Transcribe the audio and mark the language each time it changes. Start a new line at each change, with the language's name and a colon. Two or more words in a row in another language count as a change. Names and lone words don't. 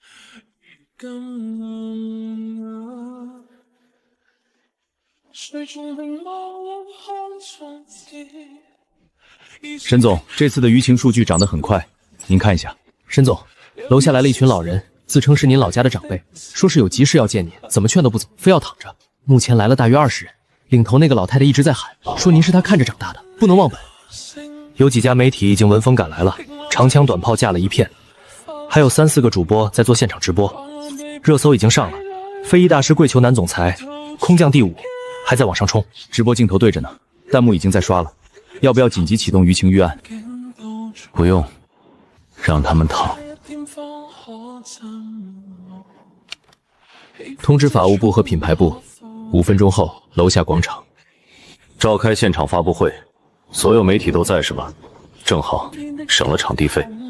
Chinese: 沈總，這次的輿情數據漲得很快，您看一下。沈總，樓下來了一群老人，自稱是您老家的長輩，說是有急事要見您，怎麼勸都不走，非要躺着。目前來了大約20人，領頭那個老太太一直在喊，說您是她看着長大的，不能忘本。有幾家媒體已經聞風趕來了，長槍短炮架了一片，還有3、4個主播在做現場直播，熱搜已經上了。非遺大師跪求男總裁，空降第5，還在往上衝。直播鏡頭對着呢，彈幕已經在刷了。要不要緊急啟動輿情預案？不用，讓他們躺。通知法務部和品牌部， 5分鐘後，樓下廣場召開現場發布會，所有媒體都在是吧？正好省了場地費。